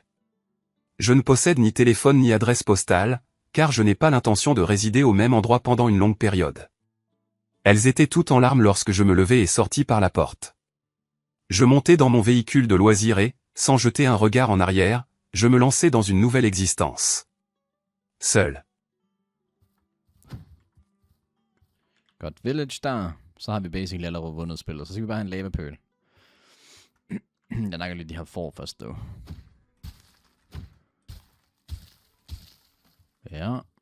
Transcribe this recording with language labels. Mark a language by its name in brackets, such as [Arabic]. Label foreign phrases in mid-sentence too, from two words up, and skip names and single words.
[French] Je ne possède ni téléphone ni adresse postale, car je n'ai pas l'intention de résider au même endroit pendant une longue période. Elles étaient toutes en larmes lorsque je me levai et sortis par la porte. Je montai dans mon véhicule de loisirs et, sans jeter un regard en arrière, je me lançai dans une nouvelle existence. Seul. [Danish] Godt, Village der. Så har vi basically allerede vundet spillet. Så skal vi bare have en lavapøl. Jeg nakker lige de her får først, dog. Ja.